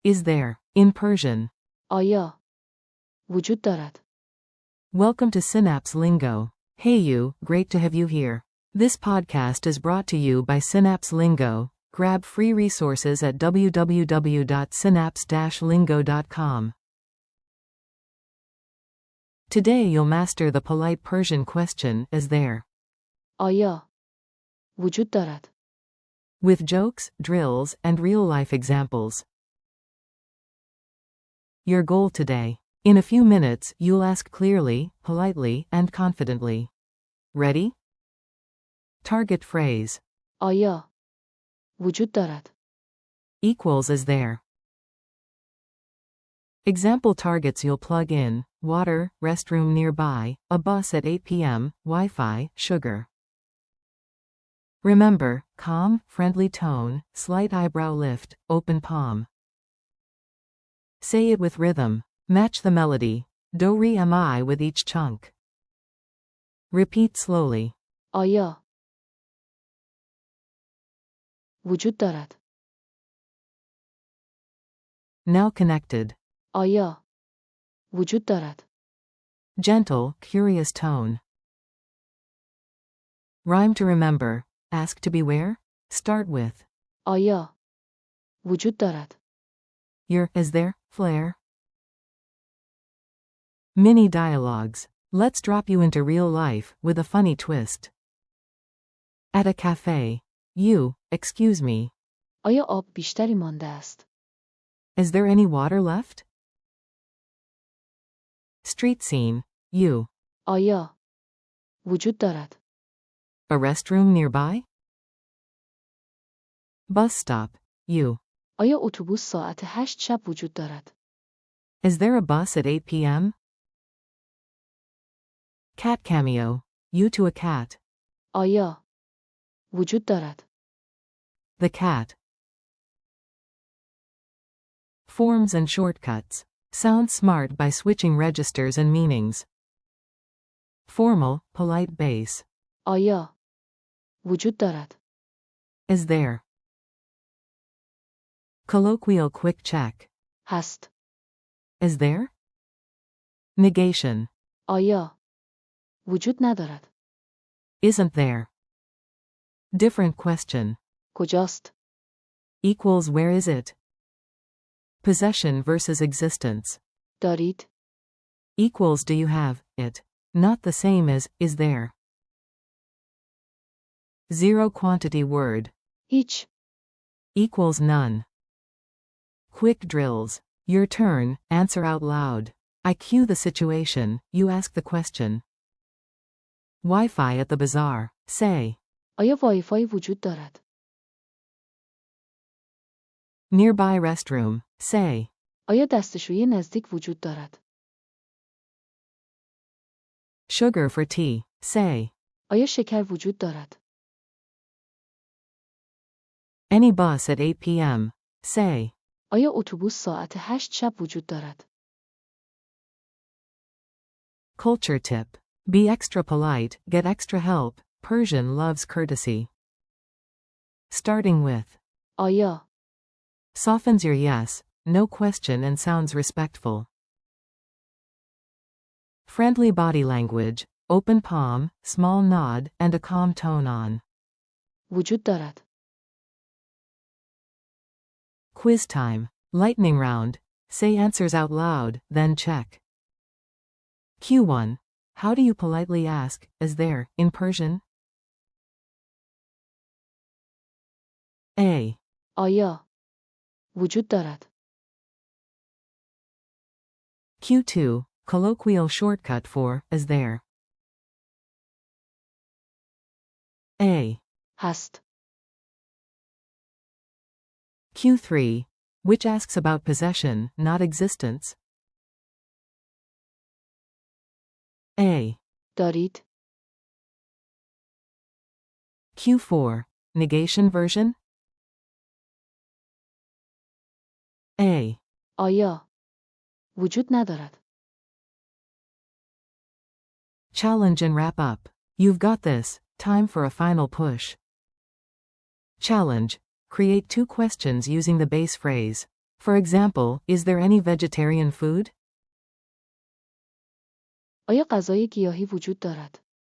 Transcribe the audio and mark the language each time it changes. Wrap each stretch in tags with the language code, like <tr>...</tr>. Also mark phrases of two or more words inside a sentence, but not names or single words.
<en>Is there, in Persian.</en> <fa>آیا وجود دارد.</fa> <en>Welcome to Synapse Lingo. Hey you, great to have you here. This podcast is brought to you by Synapse Lingo. Grab free resources at www.synapse-lingo.com. Today you'll master the polite Persian question, is there?</en> <fa>آیا وجود دارد.</fa> <en>With jokes, drills, and real-life examples. Your goal today. In a few minutes, you'll ask clearly, politely, and confidently. Ready? Target phrase.</en> <fa>آیا وجود دارد.</fa> <en>Equals is there. Example targets you'll plug in: water, restroom nearby, a bus at 8 p.m., Wi-Fi, sugar. Remember, calm, friendly tone, slight eyebrow lift, open palm. Say it with rhythm. Match the melody. Do-re-mi with each chunk. Repeat slowly.</en> <fa>آیا وجود دارد.</fa> <en>Now connected.</en> <fa>آیا وجود دارد.</fa> <en>Gentle, curious tone. Rhyme to remember. Ask to beware. Start with</en> <fa>آیا وجود دارد.</fa> <en>your, is there, flair. Mini dialogues. Let's drop you into real life, with a funny twist. At a cafe. You, excuse me.</en> <fa>آیا آب بیشتری مانده است.</fa> <en>Is there any water left? Street scene. You.</en> <fa>آیا وجود دارد.</fa> <en>A restroom nearby? Bus stop. You.</en> <fa>آیا اتوبوس ساعت 8 شب وجود دارد.</fa> <en>Is there a bus at 8 p.m.? Cat cameo. You to a cat.</en> <fa>آیا وجود دارد.</fa> <en>The cat. Forms and shortcuts. Sound smart by switching registers and meanings. Formal, polite base.</en> <fa>آیا وجود دارد.</fa> <en>Is there. Colloquial quick check.</en> <fa>هست.</fa> <en>Is there? Negation.</en> <fa>آیا وجود ندارد.</fa> <en>Isn't there. Different question.</en> <fa>کجاست؟</fa> <en>Equals where is it? Possession versus existence.</en> <fa>دارید؟</fa> <en>Equals do you have it? Not the same as is there. Zero quantity word.</en> <fa>هیچ.</fa> <en>Equals none. Quick drills. Your turn, answer out loud. I cue the situation, you ask the question. Wi-Fi at the bazaar. Say.</en> <fa>آیا وایفای وجود دارد؟</fa> <en>Nearby restroom. Say.</en> <fa>آیا دستشویی نزدیک وجود دارد؟</fa> <en>Sugar for tea. Say.</en> <fa>آیا شکر وجود دارد؟</fa> <en>Any bus at 8 p.m. Say.</en> <fa>آیا اتوبوس ساعت 8 شب وجود دارد؟</fa> <en>Culture tip. Be extra polite, get extra help. Persian loves courtesy. Starting with آیا softens your yes, no question and sounds respectful. Friendly body language, open palm, small nod, and a calm tone on.</en> <fa>وجود دارد.</fa> <en>Quiz time. Lightning round. Say answers out loud, then check. Q1. How do you politely ask, is there, in Persian? A.</en> <fa>آیا وجود دارد.</fa> <en>Q2. Colloquial shortcut for, is there. A.</en> <fa>هست.</fa> <en>Q3. Which asks about possession, not existence. A.</en> <fa>دارید.</fa> <en>Q4. Negation version. A.</en> <fa>آیا وجود ندارد.</fa> <en>Challenge and wrap up. You've got this. Time for a final push. Challenge. Create 2 questions using the base phrase. For example, is there any vegetarian food?</en> <fa>آیا غذای گیاهی وجود دارد؟</fa>